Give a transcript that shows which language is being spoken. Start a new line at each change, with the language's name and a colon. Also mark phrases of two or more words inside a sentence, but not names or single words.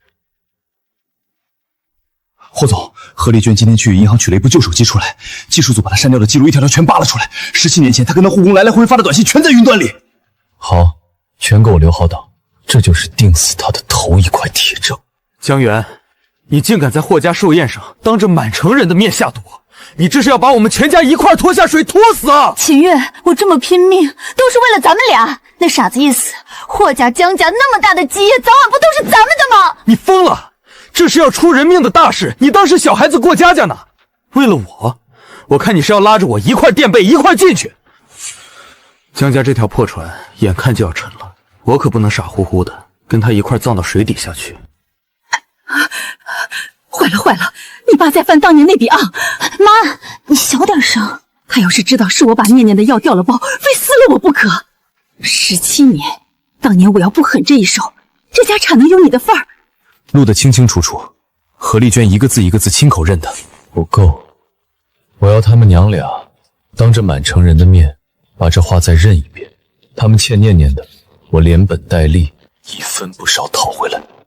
Chinese: 霍總，何麗娟今天去銀行取了一部舊手機出來，技術組把她刪掉的記錄一條條全扒了出來。17年前她跟她護工來來回回發的短信全在雲端裡。好，全給我留好檔，這就是定死她的頭一塊鐵證。江源，你竟敢在霍家壽宴上當着滿城人的面下毒！你這是要把我們全家一塊拖下水拖死啊！秦月，我這麼拼命都是為了咱們倆，那傻子一死，霍家江家那麼大的基業早晚不都是咱們的嗎？你瘋了！這是要出人命的大事，你當是小孩子過家家呢？為了我看你是要拉着我一塊墊背一塊進去。江家這條破船眼看就要沉了，我可不能傻乎乎的跟他一塊葬到水底下去。壞了，你爸在翻當年那筆賬。媽，你小點聲。他要是知道是我把念念的藥掉了包，非撕了我不可。17年，當年我要不狠這一手，這家產能有你的份兒。錄得清清楚楚，何麗娟一個字一個字親口認的。不夠，我要他們娘倆當着滿城人的面把這話再認一遍。他們欠念念的，我連本帶利一分不少討回來。